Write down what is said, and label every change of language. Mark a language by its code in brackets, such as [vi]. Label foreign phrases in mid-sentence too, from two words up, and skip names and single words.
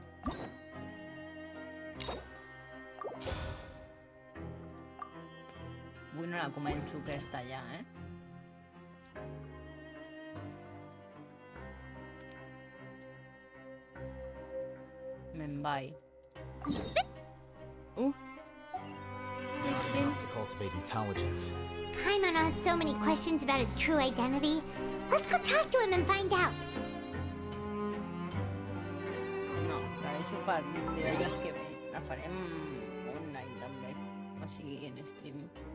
[ca] Uy, no la començo aquesta ja, eh? Me'n vaig. [en] You have to cultivate intelligence. Paimon has so many questions about his true identity. Let's go talk to him and find out. [ca] No, la deixo per divendres que ve. La farem online també. O sigui, en stream.